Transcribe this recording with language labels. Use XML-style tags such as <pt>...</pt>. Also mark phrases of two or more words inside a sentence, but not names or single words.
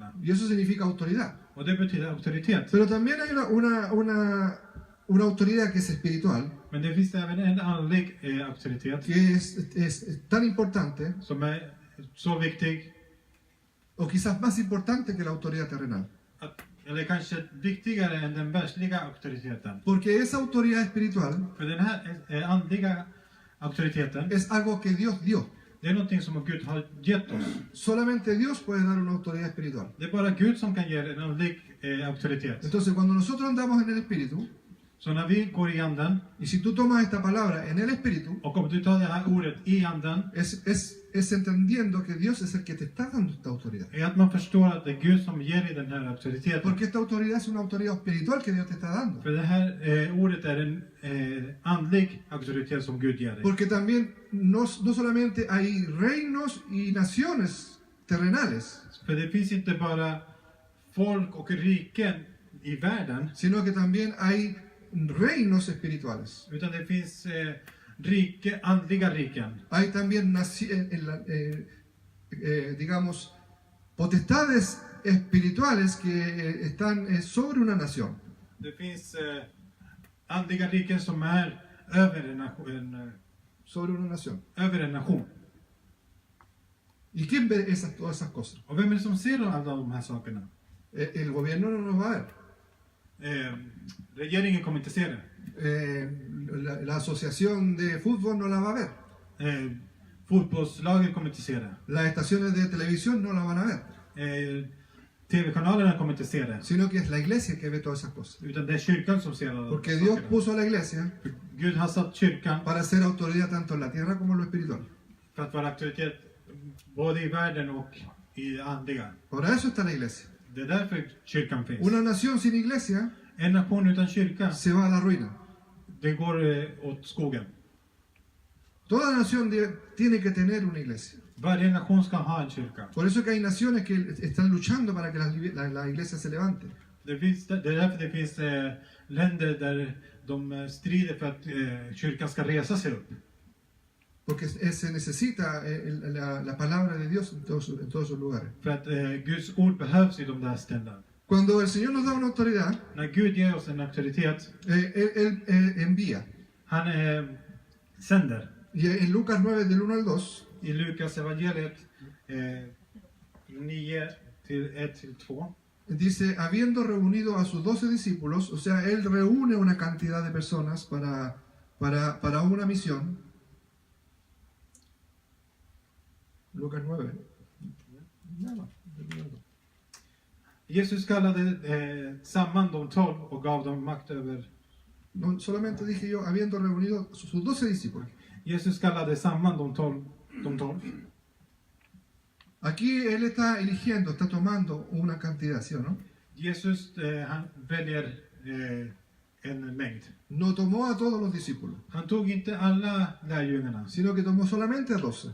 <es>Y eso significa autoridad.</es> <sv>Och det betyder auktoritet.</sv> <es>Pero también hay una autoridad que es espiritual,</es> <sv>Men det finns även en andlig auktoritet</sv> <es>que es tan importante,</es> <sv>som är så viktig,</sv> <es>o quizás más importante que la autoridad terrenal.</es> <sv>eller kanske viktigare än den världsliga auktoriteten.</sv> <es>Porque esa autoridad espiritual</es> <sv>För den här andliga auktoriteten,</sv> <es>es algo que Dios dio.</es> <sv>det är någonting som Gud har gett oss.</sv> <es>Solamente Dios puede dar una autoridad espiritual.</es> <sv>Det är bara Gud som kan ge en andlig auktoritet.</sv> <es>Entonces, cuando nosotros andamos en el Espíritu,</es> <sv>Så när vi går i anden,</sv> <es>y si tú tomas esta palabra en el Espíritu,</es> <sv>och om du tar det här ordet i anden,</sv> <es>es entendiendo que Dios es el que te está dando esta autoridad.</es> <sv>är att man förstår att det är Gud som ger dig den här auktoriteten.</sv> <es>Porque esta autoridad es una autoridad espiritual que Dios te está dando.</es> <sv>För det här ordet är en andlig auktoritet som Gud ger dig.</sv> <es>Porque también no solamente hay reinos y naciones terrenales,</es> <sv>För det finns inte bara folk och riken i världen,</sv> <es>sino que también hay reinos espirituales.</es> <sv>utan det finns andliga riken.</sv> <es>Hay también, digamos, potestades espirituales que están sobre una nación.</es> <sv>Det finns andliga riken som är över</sv> <es>Sobre una nación.</es> <sv>en nation.</sv> <es>¿Y quién ve todas esas cosas?</es> <sv>Och vem är det som ser alla de här sakerna?</sv> <es>El gobierno no nos va a ver.</es> <sv>Regeringen kommer inte se det.</sv> <es>La asociación de fútbol no la va a ver.</es> <sv>Fotbollslaget kommer inte se det.</sv> <es>Las estaciones de televisión no la van a ver.</es> <sv>TV-kanalerna kommer inte se det.</sv> <es>Sino que es la iglesia que ve todas esas cosas.</es> <sv>Utan det är kyrkan som ser alla de</sv> <es>Porque</es> <sv>här</sv> <es>Dios</es> <sv>sakerna.</sv> <es>puso a la iglesia</es> <sv>Gud har satt kyrkan</sv> <es>para ser autoridad tanto en la tierra como en lo espiritual.</es> <sv>för att vara auktoritet både i världen och i andliga.</sv> <es>Para eso está la iglesia.</es> <sv>Det är därför kyrkan finns.</sv> <es>Una nación sin iglesia</es> <sv>En nation utan kyrka,</sv> <es>se va a la ruina.</es> <sv>det går åt skogen.</sv> <es>Toda nación tiene que tener una iglesia.</es> <sv>Varje nation ska ha en kyrka.</sv> <es>Por eso que hay naciones que están luchando para que la iglesia se levante.</es> <sv>Det är därför det finns länder där de strider för att kyrkan ska resa sig upp.</sv> <es>Porque se necesita la palabra de Dios en todos esos lugares.</es> <sv>För att Guds ord behövs i de där ställena.</sv> <es>Cuando el Señor nos da una autoridad,</es> <sv>När Gud ger oss en auktoritet,</sv> <es>Él envía.</es> <sv>han sänder.</sv> <es>Y en Lucas 9, del 1 al 2,</es> <sv>I Lukas evangeliet 9 till 1-2.</sv> <es>dice, habiendo reunido a sus 12 discípulos, o sea, Él reúne una cantidad de personas para una misión. Lucas 9.</es> <sv>Jesus kallade samman de 12 och gav dem makt över.</sv> <es>No, solamente dije yo, habiendo reunido sus 12 discípulos.</es> <sv>Jesus kallade samman de 12.</sv> <es>Aquí Él está eligiendo, está tomando una cantidad, ¿sí o no?</es> <sv>Jesus han väljer en mängd.</sv> <es>No tomó a todos los discípulos,</es> <sv>Han tog inte alla lärjungarna,</sv> <es>sino que tomó solamente a 12.</es>